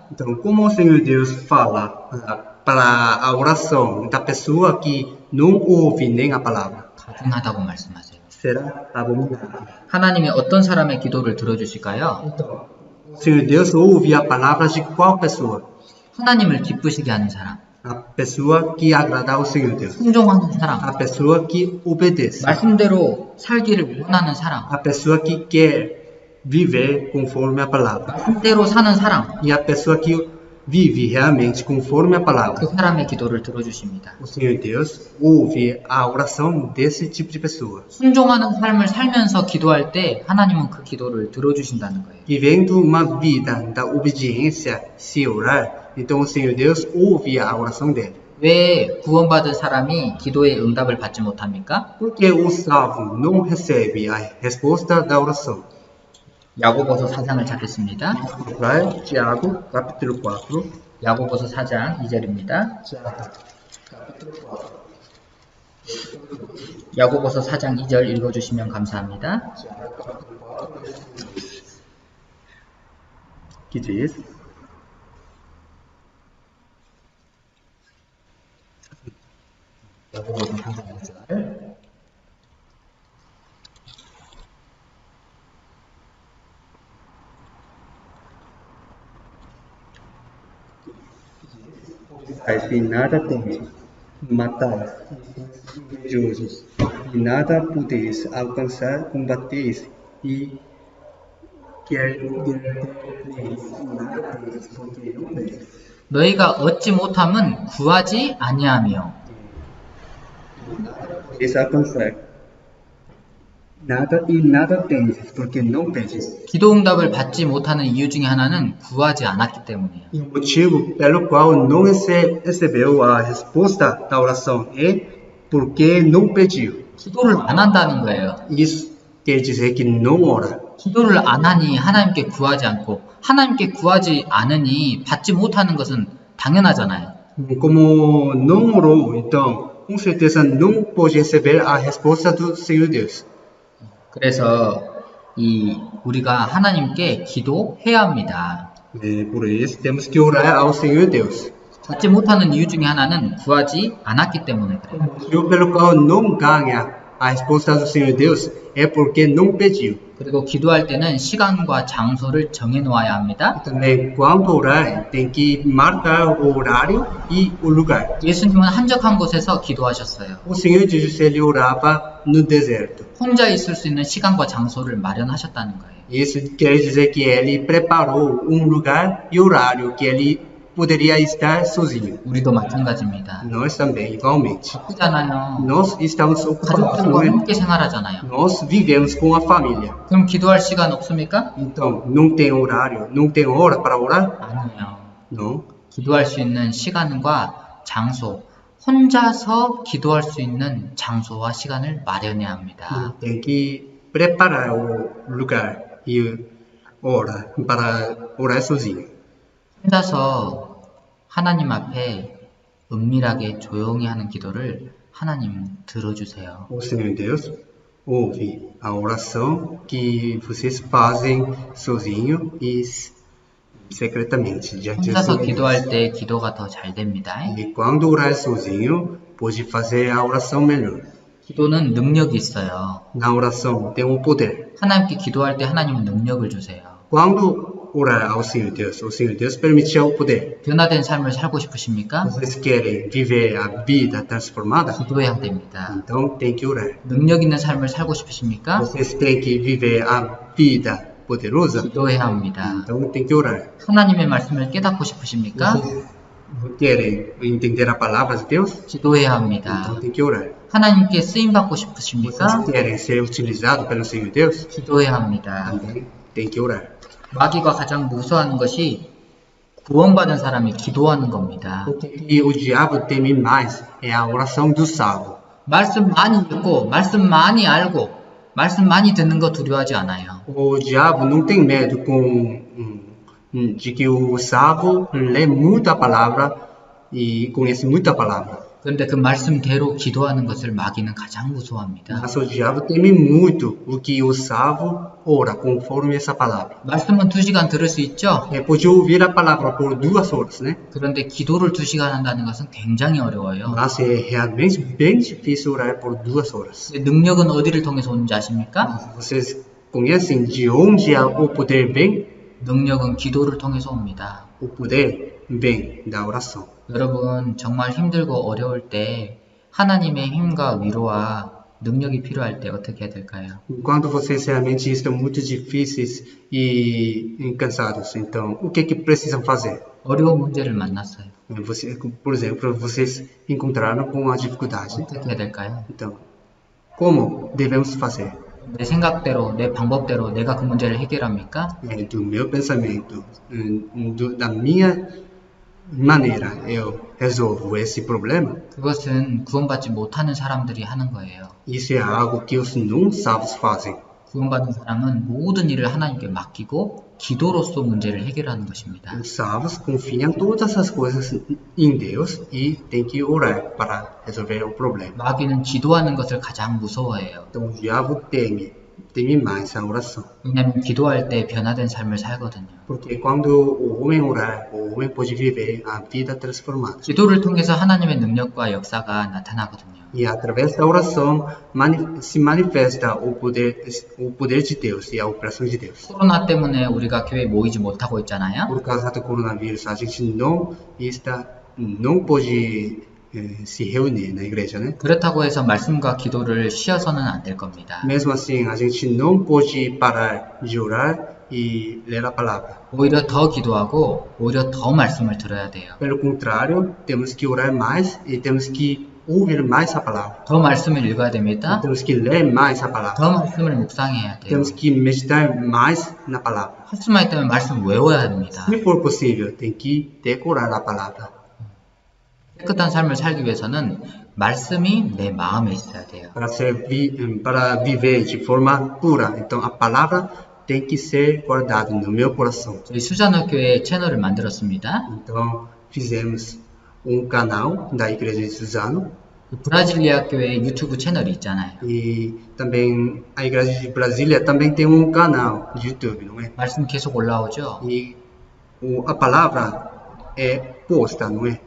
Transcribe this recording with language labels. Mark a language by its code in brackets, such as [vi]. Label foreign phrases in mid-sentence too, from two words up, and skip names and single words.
[pt] Então, como o Senhor Deus fala para a oração da pessoa que não ouve nem a palavra, [ko] 가증하다고 말씀하세요. [pt] será abominável. [ko] 하나님이 어떤 사람의 기도를 들어주실까요? [pt] Então, o Senhor Deus ouve a palavra de qual pessoa? [ko] 하나님을 기쁘시게 하는 사람. [pt] A pessoa que agrada ao Senhor Deus. [ko] 순종하는 사람, [pt] A pessoa que obedece. [ko] 말씀대로 살기를 원하는 사람, [pt] A pessoa que quer viver conforme a palavra. [ko] 말씀대로 사는 사람, [pt] E a pessoa que vive realmente conforme a [ko] 그 [pt] palavra. [ko] 사람의 기도를 들어주십니다. [pt] O Senhor Deus ouve a oração desse tipo de pessoa. [ko] 순종하는 삶을 살면서 기도할 때 하나님은 그 기도를 들어주신다는 거예요. [pt] Vivendo uma vida da obediência, se orar, então o Senhor Deus ouve a oração dele. [ko] 왜 구원받은 사람이 기도의 응답을 받지 못합니까? [pt] Porque o salvo não recebe a resposta da oração. [ko] 야고보서 4장을 찾겠습니다. [pt] Vai, Tiago, capítulo 4. [ko] 야고보서 4장 2절입니다. 야고보서 4장 2절 읽어주시면 감사합니다. [pt] Que diz: [ko] 야고보서 4장 2절. [pt] E nada temes, matais, invejosos, e nada podeis alcançar, combateis, e quer nada temes, porque não teis. [ko] 너희가 얻지 못함은 구하지 아니하며 [pt] Podeis alcançar, nada e nada temes, porque não pedes. [ko] 기도 응답을 받지 못하는 이유 중에 하나는 구하지 않았기 때문이에요. [pt] E o motivo pelo qual não recebeu a resposta da oração é porque não pediu. [ko] 기도를 안 한다는 거예요. [pt] Isso quer dizer que não ora. [ko] 기도를 안 하니 하나님께 구하지 않고 하나님께 구하지 않으니 받지 못하는 것은 당연하잖아요. [pt] Como não orou, então, com certeza não pode receber a resposta do Senhor Deus. [ko] 그래서 우리가 하나님께 기도해야 합니다. [pt] Por isso, temos que orar ao Senhor Deus. [ko] 받지 못하는 이유 중에 하나는 구하지 않았기 때문에 그래요. [pt] O motivo pelo qual não ganha a resposta do Senhor Deus é porque não pediu. [ko] 그리고 기도할 때는 시간과 장소를 정해 놓아야 합니다. [pt] Também, quando orar, tem que marcar o horário e o lugar. [ko] 예수님은 한적한 곳에서 기도하셨어요. [pt] O Senhor Jesus, ele orava no deserto. [ko] 혼자 있을 수 있는 시간과 장소를 마련하셨다는 거예요. [pt] Isso quer dizer que ele preparou lugar e horário que ele poderia estar sozinho. [ko] 우리도 마찬가지입니다. [pt] Nós também, igualmente. [ko] 바쁘잖아요. [pt] Nós estamos ocupados, [ko] 가족들과 [pt] não é? [ko] 함께 생활하잖아요. [pt] Nós vivemos com a família. [ko] 그럼 기도할 시간 없습니까? [pt] Então, não tem horário, não tem hora para orar? [ko] 아니에요. [pt] Não. [ko] 기도할 수 있는 시간과 장소, 혼자서 기도할 수 있는 장소와 시간을 마련해야 합니다. [pt] Tem que preparar o lugar e hora para orar sozinho. [ko] 혼자서 하나님 앞에 은밀하게 조용히 하는 기도를 하나님 들어주세요. [pt] O Senhor Deus ouve a oração que vocês fazem sozinho e secretamente diante do [ko] 혼자서 [pt] Senhor Deus. [ko] 기도할 때 기도가 더 잘 됩니다. [pt] E quando orar sozinho, pode fazer a oração melhor. [ko] 기도는 능력이 있어요. [pt] Na oração tem um poder. [ko] 하나님께 기도할 때 하나님은 능력을 주세요. [pt] Quando orar ao Senhor Deus, o Senhor Deus permite o poder. [ko] 변화된 삶을 살고 싶으십니까? [pt] Vocês querem viver a vida transformada? [ko] 기도해야 됩니다. [pt] Então tem que orar. [ko] 능력 있는 삶을 살고 싶으십니까? [pt] Vocês têm que viver a vida poderosa? [ko] 기도해야 합니다. [pt] Então tem que orar. [ko] 하나님의 말씀을 깨닫고 싶으십니까? [pt] Querem entender a palavra de Deus? [ko] 기도해야 합니다. [pt] Então tem que orar. [ko] 하나님께 쓰임 받고 [pt] Vocês [ko] 싶으십니까? [pt] querem ser utilizados pelo Senhor Deus? [ko] 기도해야 합니다. [pt] Também tem que orar. [ko] 마귀가 가장 무서워하는 것이 구원받은 사람이 기도하는 겁니다. [pt] E o diabo teme mais é a oração do salvo. [ko] 말씀 많이 읽고 말씀 많이 알고 말씀 많이 듣는 거 두려워하지 않아요. [pt] O diabo não tem medo de que o salvo lê muita palavra e conhece muita palavra. [ko] 그런데 그 말씀대로 gido하는 것을 마귀는 가장 무서워합니다. [pt] Mas o diabo teme muito o que o salvo ora conforme essa palavra. [ko] 말씀은 2시간 들을 수 있죠? [pt] Pode ouvir a palavra por 2 horas, né? [ko] 그런데 기도를 2시간 한다는 것은 굉장히 어려워요. [pt] Mas é realmente bem difícil orar por 2 horas. [ko] 능력은 어디를 통해서 오는지 아십니까? [pt] Vocês conhecem de onde o poder vem? [ko] 능력은 기도를 통해서 옵니다. [pt] O poder vem da oração. [ko] 여러분, 정말 힘들고 어려울 때 하나님의 힘과 위로와 능력이 필요할 때 어떻게 해야 될까요? [pt] Enquanto vocês realmente estão muito difíceis e cansados, então o que precisam fazer? [ko] 어려운 문제를 만났어요. [pt] Por exemplo, vocês encontraram com uma dificuldade. [ko] 어떻게 해야 될까요? [pt] Então, como devemos fazer? [ko] 내 생각대로, 내 방법대로 내가 그 문제를 해결합니까? [pt] Do meu pensamento, da minha maneira, eu resolvo esse problema. [ko] 그것은 구원받지 못하는 사람들이 하는 거예요. [pt] Isso é algo que os não salvos fazem. [ko] 구원받은 사람은 모든 일을 하나님께 맡기고 기도로서 문제를 해결하는 것입니다. [pt] Os salvos confiam todas as coisas em Deus e tem que orar para resolver o problema. [ko] 마귀는 기도하는 것을 가장 무서워해요. [pt] Então o diabo teme mais a oração. [ko] 왜냐하면 기도할 때 변화된 삶을 살거든요. [pt] Porque quando o homem orar, o homem pode viver a vida transformada. [ko] 기도를 통해서 하나님의 능력과 역사가 나타나거든요. [pt] E através da oração se manifesta o poder de Deus e a operação de Deus. [ko] 코로나 때문에 우리가 교회에 모이지 못하고 있잖아요. [pt] Por causa do coronavírus, a gente não pode se reunir na igreja, né? [ko] 그렇다고 해서 말씀과 기도를 쉬어서는 안 될 겁니다. [pt] Mesmo assim, a gente não pode parar de orar e ler a palavra. [ko] 오히려 더 기도하고 오히려 더 말씀을 들어야 돼요. [pt] Pelo contrário, temos que orar mais e temos que ouvir mais a palavra. [ko] 더 말씀을 읽어야 됩니다. [pt] Temos que ler mais a palavra. [ko] 더 말씀을 묵상해야 돼요. [pt] Temos que meditar mais na palavra. [ko] 할 수만 있다면 말씀 외워야 됩니다. [pt] Se for possível, tem que decorar a palavra. [ko] 깨끗한 삶을 살기 위해서는 말씀이 내 마음에 있어야 돼요. [pt] Para viver de forma pura, então a palavra tem que ser guardada no meu coração. [ko] 저희 수잔호 교회 채널을 만들었습니다. [pt] Então fizemos canal da igreja de Suzano [ko] 브라질리아 교회 유튜브 채널이 있잖아요. [pt] e também a igreja de Brasília também tem canal de YouTube, não é? [ko] 말씀 계속 올라오죠? [pt] E a palavra é posta, não é?